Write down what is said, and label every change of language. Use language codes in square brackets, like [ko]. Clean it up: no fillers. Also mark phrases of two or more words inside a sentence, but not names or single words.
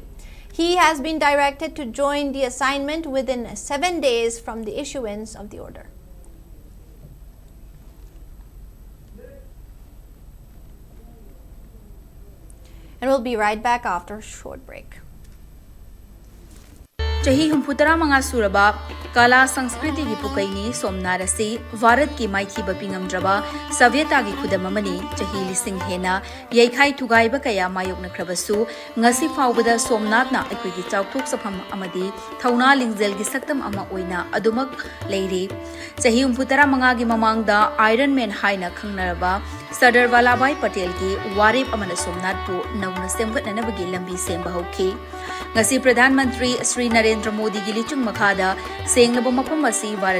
[en] He has been directed to join the assignment within 7 days from the issuance of the order. And we'll be right back after a short break. [mni] Chahi humputara manga suraba Kala Sanskriti ki pukaini Somnarasi Varat ki maithiba pingamdraba Savyeta ki khudamamani chahi lising hena yaikhai thugaiba kaya mayokna khrabasu ngasi faubada Somnathna aikoi ki chauthok sapham amadi thauna lingzel gi saktam ama oina adumak leiri chahi humputara manga gi mamangda Iron Man haina khangnaraba Sardar Vallabhbhai Patel ki warip amana Somnath pu nauna semgatnanabagi lambi semba hauki ngasi Pradhan Mantri Sri Narendra Modi gi lichung makhada senglaba mafam asi Bharat